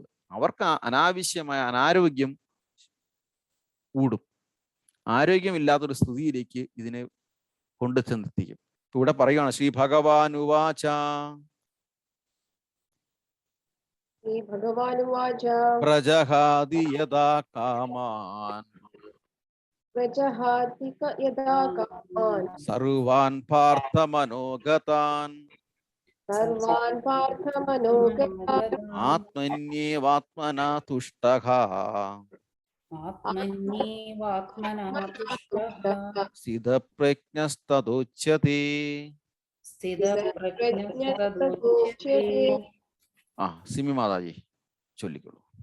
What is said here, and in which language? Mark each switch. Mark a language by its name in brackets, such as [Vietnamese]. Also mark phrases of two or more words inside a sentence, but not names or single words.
[Malayalam] അവർക്ക് അനാവശ്യമായ അനാരോഗ്യം കൂടും. ആരോഗ്യമില്ലാത്തൊരു സ്ഥിതിയിലേക്ക് ഇതിനെ കൊണ്ടു ചെന്നെത്തിക്കും. ഇവിടെ പറയുകയാണ്, [Sanskrit] ശ്രീ ഭഗവാൻ ഉവാച പ്രജഹാതി യഥാ കാമാൻ സർവാൻ പാർത്ഥ മനോഗതാൻ ആത്മന്യേവാത്മനാ തുഷ്ടഃ സ്ഥിതപ്രജ്ഞസ്തദുച്യതേ. [Malayalam] സിമി മാതാജി ചൊല്ലിക്കൊള്ളൂ.